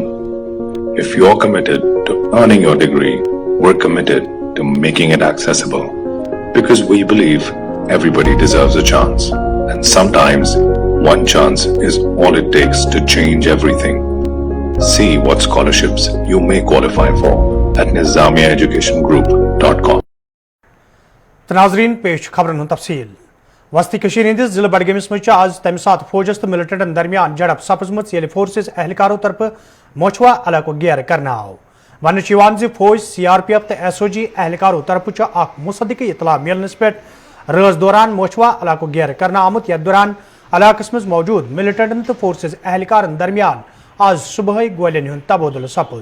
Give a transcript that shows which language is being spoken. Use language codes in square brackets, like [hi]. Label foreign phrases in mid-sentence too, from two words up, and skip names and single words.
[en] If you're committed to earning your degree, we're committed to making it accessible. Because we believe everybody deserves a chance. And sometimes one chance is all it takes to change everything. See what scholarships you may qualify for at nizamiaeducationgroup.com. [ks] नाजरीन पेश खबरन तफसील वस्ती हंदिस जिले बडगमस मज आज तमि सात फौजस तो मिलिटेंटन दरमियान झड़प सपजम फोर्सेस एहलकारों तरफ मोछवा इलाको घेर करना आव। वन फौज CRPF तो SOG एहलकारों तरफ मुसद्दिक इतला मिलनस पे रज दौरान मोछवा इलाको घेर करना आमुत यथ दौरान इलाकस मज मौजूद मिलिटेंटन तो फोर्सेस एहलकारन दरमियान आज सुबह गोलियन हुंद तबादुल सपुद।